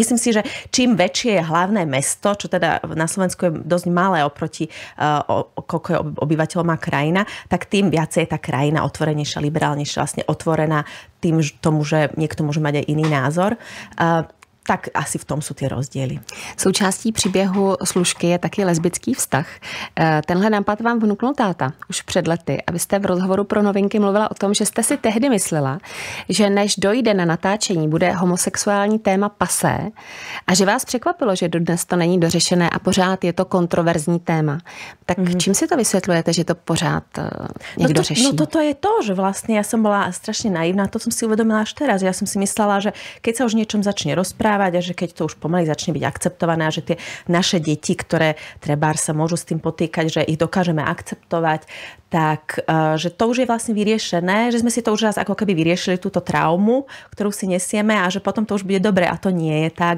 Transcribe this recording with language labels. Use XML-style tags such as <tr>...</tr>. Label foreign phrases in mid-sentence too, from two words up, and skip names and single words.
<sk>Myslím si, že čím väčšie je hlavné mesto, čo teda na Slovensku je dosť malé oproti koľko je obyvateľov má krajina, tak tým viacej je tá krajina otvorenejšia, liberálnejšia, vlastne otvorená tým tomu, že niekto môže mať aj iný názor.</sk> <cs>Tak asi v tom jsou ty rozdíly. Součástí příběhu Služky je taky lesbický vztah. Tenhle nápad vám vnuknul táta už před lety. A vy jste v rozhovoru pro Novinky mluvila o tom, že jste si tehdy myslela, že než dojde na natáčení, bude homosexuální téma pasé a že vás překvapilo, že dodnes to není dořešené a pořád je to kontroverzní téma. Tak čím si to vysvětlujete, že to pořád někdo řeší?</cs> <sk>No toto je to, že vlastne ja som bola strašne naivná. To som si uvedomila až teraz. Ja som si myslela, že keď sa už niečom začne rozprávať, a že keď to už pomaly začne byť akceptované a že tie naše deti, ktoré trebár sa môžu s tým potýkať, že ich dokážeme akceptovať, tak že to už je vlastne vyriešené, že sme si to už raz ako keby vyriešili túto traumu, ktorú si nesieme a že potom to už bude dobre a to nie je tak.</sk>